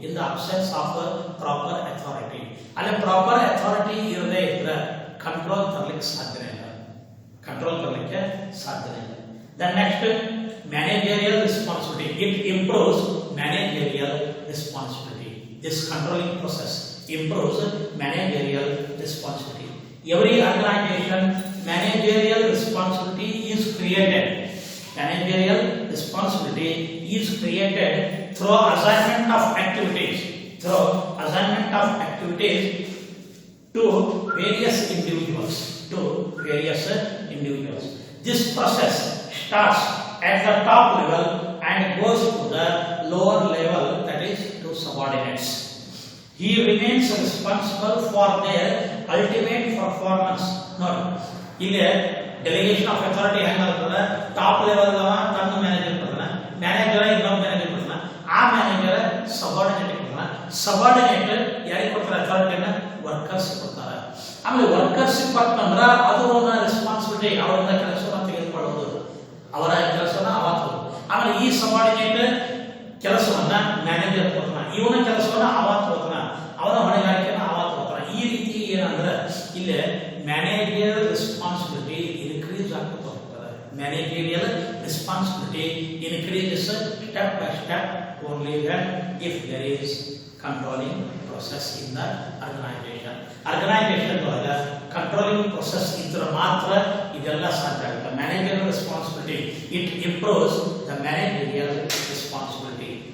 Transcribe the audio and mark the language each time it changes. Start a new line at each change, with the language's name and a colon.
English: in the absence of proper authority.
Kannada: ಅಲ್ಲಿ proper authority ಇರದೇ ಇದ್ರೆ ಕಂಟ್ರೋಲ್ ತರಲಿಕ್ಕೆ ಸಾಧ್ಯ ಇಲ್ಲ. ಕಂಟ್ರೋಲ್ ತರಲಿಕ್ಕೆ ಸಾಧ್ಯ ಇಲ್ಲ.
English: The next, managerial responsibility. It improves managerial responsibility. This controlling process improves managerial responsibility. Every organization, managerial responsibility is created. Managerial responsibility is created through assignment of activities. Through assignment of activities to various individuals. To various individuals. This process starts at the top level and goes to the lower level, that is to subordinates. He remains responsible for their ultimate performance. Note, here delegation of authority
Kannada: ಹೆಂಗಾಗ್ತದೆ, top level ತನ್ನ manager ಕೊಡ್ತಾನೆ, manager ಇನ್ನೊಬ್ಬ manager ಕೊಡ್ತಾನೆ, ಆ manager subordinate ಕೊಡ್ತಾನೆ, subordinate ಯಾರಿಗೆ ಕೊಡ್ತಾರೆ ಅಥಾರಿಟಿನ, workers ಕೊಡ್ತಾರೆ. ಆಮೇಲೆ ವರ್ಕರ್ಸ್ ಕೊಟ್ಟಂದ್ರೆ ಅದು ರೆಸ್ಪಾನ್ಸಿಬಿಲಿಟಿ, ಅವರಿಂದ ಕೆಲಸವನ್ನು ತೆಗೆದುಕೊಳ್ಳೋದು, ಅವರ ಕೆಲಸವನ್ನ ಅವತ್ತು. ಆಮೇಲೆ ಈ ಸಬಾರ್ಡಿನೇಟ್ ಕೆಲಸವನ್ನ ಮ್ಯಾನೇಜರ್ ಕೊಡ್ತಾನೆ, ಇವನ ಕೆಲಸವನ್ನ ಅವತ್ತು ಹೋಗ್ತಾನೆ, ಅವನ ಹೊಣೆಗಾರಿಕೆಯನ್ನ ಅವತ್ತು ಹೋಗ್ತಾನೆ. ಈ ರೀತಿ ಏನಂದ್ರೆ ಇಲ್ಲಿ ಮ್ಯಾನೇಜರಿಯಲ್ ರೆಸ್ಪಾನ್ಸಿಬಿಲಿಟಿ ಇನ್ಕ್ರೀಸ್ ಆಗ್ತಾ ಹೋಗ್ತದೆ.
English: Managerial responsibility increases step by step only when if there is controlling process in the organization.
Kannada: Organization ಒಳಗೆ
English: controlling process
Kannada: ಇದ್ರೆ ಮಾತ್ರ ಇದೆಲ್ಲ ಸಾಧ್ಯ ಆಗುತ್ತೆ.
English: Managerial responsibility, it improves the managerial responsibility.